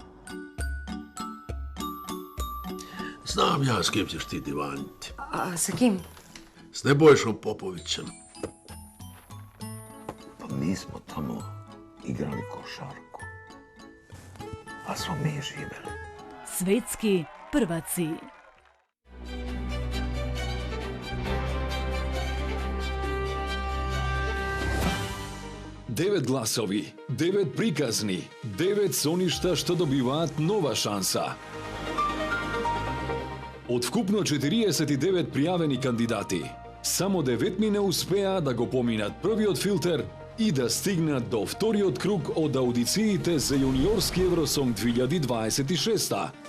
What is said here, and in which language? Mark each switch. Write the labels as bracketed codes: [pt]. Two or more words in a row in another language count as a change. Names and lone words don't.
[sr] Znam ja s kim ćeš ti divaniti. A sa kim? S Nebojšom Popovićem. Pa mi smo tamo igrali košarku. Pa smo mi živeli. Svetski prvaci. [mk] Девет гласови, 9 приказни, 9 соништа што добиваат нова шанса. Од вкупно 49 пријавени кандидати, само 9 не успеа да го поминат првиот филтер и да стигнат до вториот круг од аудициите за јуниорски Евросонг 2026.